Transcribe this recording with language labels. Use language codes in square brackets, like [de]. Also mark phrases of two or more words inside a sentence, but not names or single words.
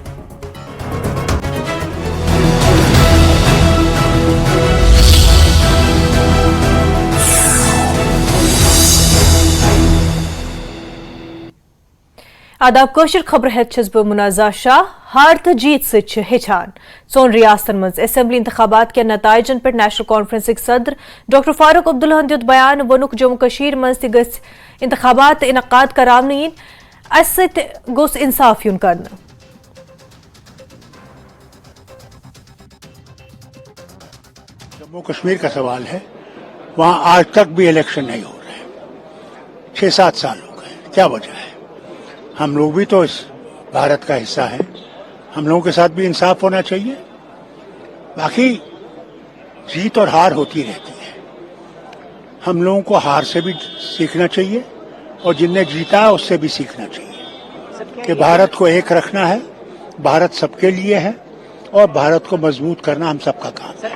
[ks] آداب کوشر خبر ہیت چھس بہ منازع شاہ ہار تو جیت سے ہچان ژون ریاستن مز اسمبلی انتخابات کے نتائجن پہ نیشنل کانفرنس صدر ڈاکٹر فاروق عبداللہ دیت بیان وونک جموں کشمیر مز تہ گژھِ انتخابات انعقاد کراونہ ین اس ست گوس انصاف یون کرنا [ur] جموں کشمیر کا سوال ہے وہاں آج تک بھی الیکشن نہیں ہو رہے 6-7 سال ہو گئے کیا وجہ ہے ہم لوگ بھی تو اس بھارت کا حصہ ہیں ہم لوگوں کے ساتھ بھی انصاف ہونا چاہیے باقی جیت اور ہار ہوتی رہتی ہے ہم لوگوں کو ہار سے بھی سیکھنا چاہیے اور جن نے جیتا اس سے بھی سیکھنا چاہیے کہ بھارت کو ایک رکھنا ہے بھارت سب کے لیے ہے اور بھارت کو مضبوط کرنا ہم سب کا کام ہے